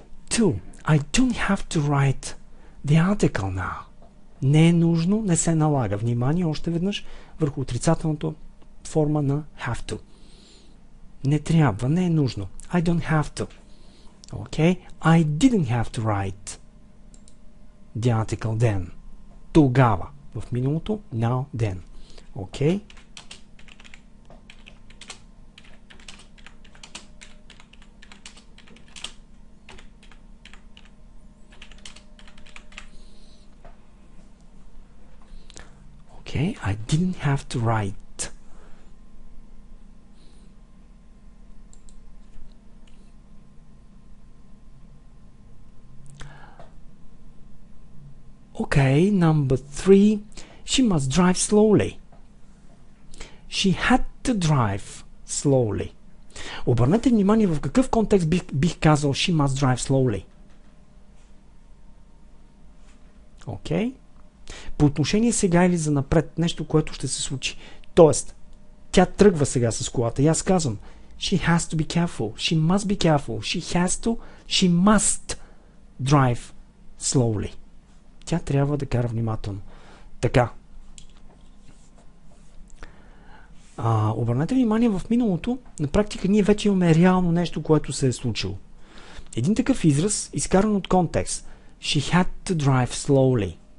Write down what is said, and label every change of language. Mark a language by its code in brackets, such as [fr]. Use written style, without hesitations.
[en] Two, I don't have to write the article now. [bg] Не е нужно, не се налага. Внимание още веднъж върху отрицателната форма на have to. Не трябва, не е нужно. [en] I don't have to. Okay? I didn't have to write the article then. Тогава. [bg] В миналото, [en] now, then. Okay? Okay, I didn't have to write. Okay, number 3. She must drive slowly. She had to drive slowly. [bg] Обърнете внимание в какъв контекст бих казал [en] she must drive slowly. Okay? [bg] По отношение сега или за напред, нещо, което ще се случи. Тоест, тя тръгва сега с колата и аз казвам [en] she has to be careful, she must be careful, she must drive slowly. [bg] Тя трябва да кара внимателно. Така. Обърнете внимание, в миналото, на практика ние вече имаме реално нещо, което се е случило. Един такъв израз, изкаран от контекст. [en] She had to drive slowly.